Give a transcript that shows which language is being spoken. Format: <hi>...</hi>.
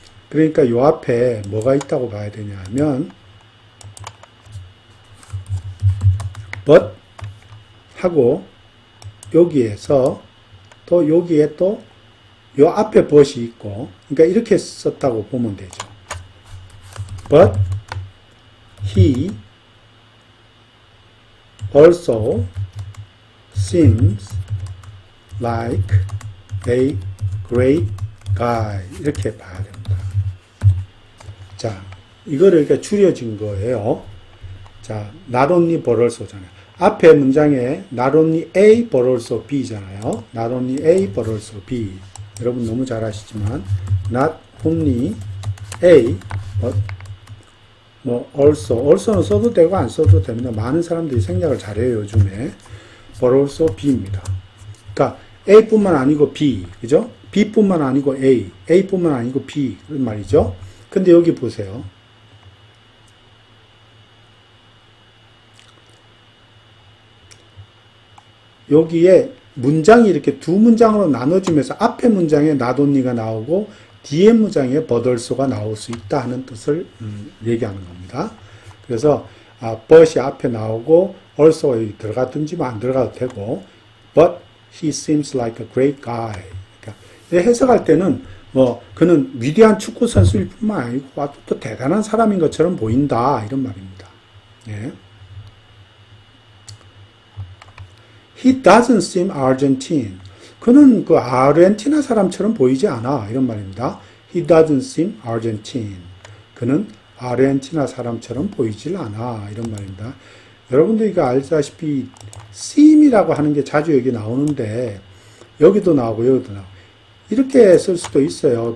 <ko>그러니까 요 앞에 뭐가 있다고 봐야 되냐 하면 but 하고 여기에서 또 여기에 또 요 앞에 but이 있고 그러니까 이렇게 썼다고 보면 되죠.</ko> <en>But he also seems like a great guy.</en> <ko>이렇게 봐야 됩니다. 자, 이거를 이렇게 줄여진 거예요. 자, not only but also잖아요. 앞에 문장에 not only A but also B잖아요.</ko> <en>not only A but also B.</en> <ko>여러분 너무 잘 아시지만 not only A but also는 써도 되고 안 써도 됩니다. 많은 사람들이 생략을 잘해요, 요즘에. but also B입니다. 그러니까 A뿐만 아니고 B, 그죠? B뿐만 아니고 A, A뿐만 아니고 B 그런 말이죠. 근데 여기 보세요. 여기에 문장이 이렇게 두 문장으로 나눠지면서 앞에 문장에 not only가 나오고 뒤에 문장에 but also가 나올 수 있다 하는 뜻을 얘기하는 겁니다. 그래서 but이 앞에 나오고 also가 여기 들어가든지 안 들어가도 되고</ko> <en>but he seems like a great guy.</en> <ko>그러니까 해석할 때는 그는 위대한 축구 선수일 뿐만 아니고 아주 또 대단한 사람인 것처럼 보인다 이런 말입니다. 예.</ko> <en>He doesn't seem Argentine.</en> <ko>그는 그 아르헨티나 사람처럼 보이지 않아. 이런 말입니다.</ko> <en>He doesn't seem Argentine.</en> <ko>그는 아르헨티나 사람처럼 보이질 않아. 이런 말입니다. 여러분들이 알다시피 seem이라고 하는 게 자주 여기 나오는데 여기도 나오고 여기도 나오고 이렇게 쓸 수도 있어요.</ko>